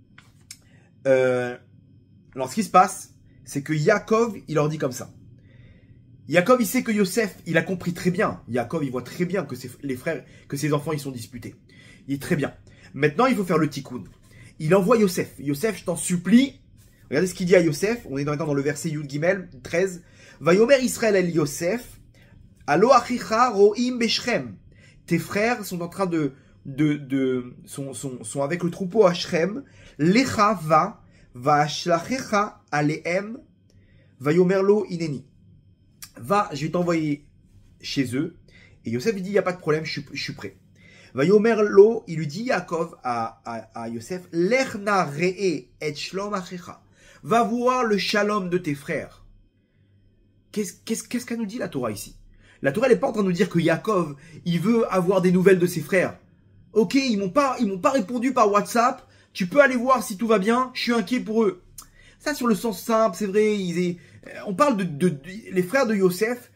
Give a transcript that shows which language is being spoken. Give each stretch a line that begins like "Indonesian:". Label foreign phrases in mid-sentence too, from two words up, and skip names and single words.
French: Alors ce qui se passe, c'est que Yaakov, il leur dit comme ça. Yaakov, il sait que Yosef, il a compris très bien. Yaakov, il voit très bien que ses enfants, ils sont disputés. Il est très bien. Maintenant, il faut faire le tikkun. Il envoie Yosef. Yosef, je t'en supplie. Regardez ce qu'il dit à Yosef. On est maintenant dans le verset Yud Gimel 13.
Hebrew: ויאמר ישראל אל יוסף, הלא אחיך רועים בשכם.
French: Tes frères sont en train sont avec le troupeau à Shrem.
Hebrew: לכה ואשלחך אליהם, ויאמר לו הנני.
French: Va, je vais t'envoyer chez eux. Et Yosef lui dit, il n'y a pas de problème, je suis prêt.
Hebrew: ויאמר לו,
French: il lui dit, Yaakov à Yosef,
Hebrew: לך נא ראה את שלום אחיך.
French: Va voir le shalom de tes frères. Qu'est-ce qu'elle nous dit la Torah ici? La Torah, elle n'est pas en train de nous dire que Yaakov, il veut avoir des nouvelles de ses frères. Ok, ils m'ont pas répondu par WhatsApp. Tu peux aller voir si tout va bien. Je suis inquiet pour eux. Ça, sur le sens simple, c'est vrai. On parle les frères de Yosef.